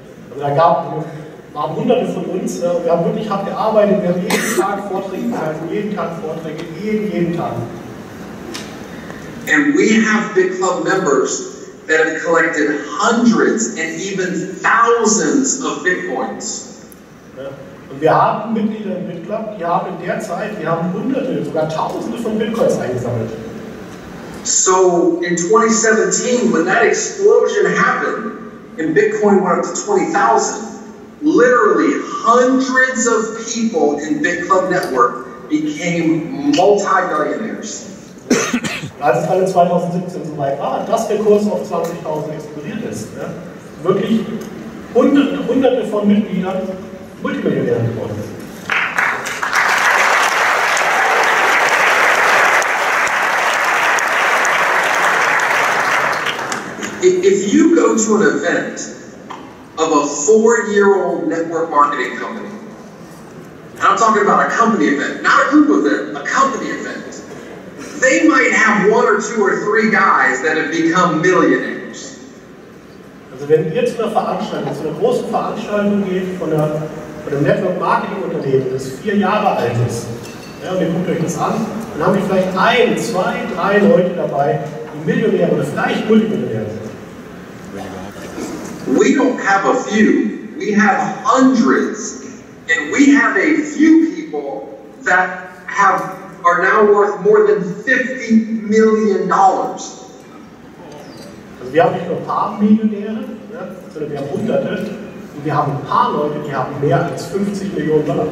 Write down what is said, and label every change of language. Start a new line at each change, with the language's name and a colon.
German: Also da waren Hunderte von uns, wir haben wirklich hart gearbeitet, wir haben jeden Tag Vorträge gehalten, jeden Tag Vorträge, jeden Tag.
English: And we have Bitclub members that have collected hundreds and even thousands of Bitcoins.
German: Ja. Und wir haben Mitglieder im Bitclub, die haben in der Zeit, die haben Hunderte, sogar Tausende von Bitcoins eingesammelt.
English: So in 2017, when that explosion happened and Bitcoin went up to 20,000, literally hundreds of people in Bitclub Network became multi-millionaires.
German: Als es dann in 2017 so weit war, dass der Kurs auf 20.000 explodiert ist, ja, wirklich hunderte von Mitgliedern Multimillionären geworden sind.
English: If you go to an event of a 4-year-old network marketing company, and I'm talking about a company event, not a group event, a company event, they might have 1 or 2 or 3 guys that have become millionaires.
German: Also wenn ihr zu einer Veranstaltung, zu einer großen Veranstaltung geht von einem Network Marketing Unternehmen, das 4 Jahre alt ist, ja, und ihr guckt euch das an, dann haben wir vielleicht 1, 2, 3 Leute dabei, die Millionäre oder vielleicht Multimillionäre sind.
English: We don't have a few, we have hundreds, and we have a few people that are now worth more than $50 million.
German: Also wir haben nicht nur ein paar Millionäre, ja, sondern wir haben Hunderte, und wir haben ein paar Leute, die haben mehr als $50 Millionen.